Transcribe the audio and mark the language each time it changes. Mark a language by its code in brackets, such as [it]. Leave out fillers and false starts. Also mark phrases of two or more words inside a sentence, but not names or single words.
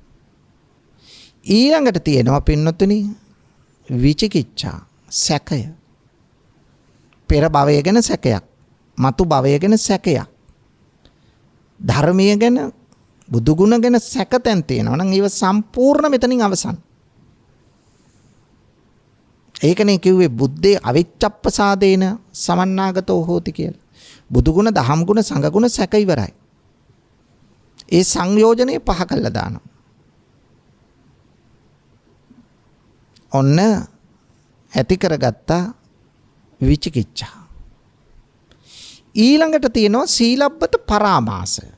[si] ඊළඟට තියෙනවා පින්නතුනි විචිකිච්ඡා, සැකය. පෙර භවය ගැන සැකයක්, මතු භවය ගැන සැකයක්, ධර්මීය ගැන, බුදු ගුණ ගැන සැකතෙන් තියෙනවා නම් ඒව සම්පූර්ණ මෙතනින් අවසන්. ඒකනේ කිව්වේ [pi] බුද්ධේ අවිච්ඡප්පසාදේන සමන්නාගතෝ හෝති [si] කියලා. බුදු ගුණ, දහම් ගුණ, සංඝ ගුණ සැක ඉවරයි. ඒ සංයෝජනේ පහ කළා දානවා. ඔන්න ඇති කරගත්ත විචිකිච්ඡා. ඊළඟට තියෙනවා සීලබ්බත, පරාමාස.